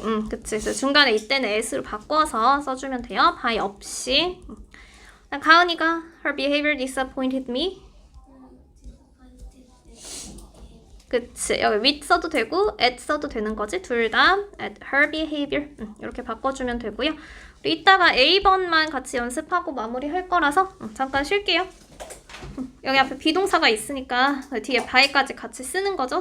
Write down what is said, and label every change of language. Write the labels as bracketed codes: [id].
[ko] 그치. 그래서 중간에 이때는 S로 바꿔서 써주면 돼요. by 없이. [en] 가은이가 her behavior disappointed me. [ko] 그치. 여기 with 써도 되고 at 써도 되는 거지. 둘 다 [en] at her behavior [ko] 이렇게 바꿔주면 되고요. 우리 이따가 A번만 같이 연습하고 마무리할 거라서 잠깐 쉴게요. 여기 앞에 비동사가 있으니까 뒤에 by까지 같이 쓰는 거죠.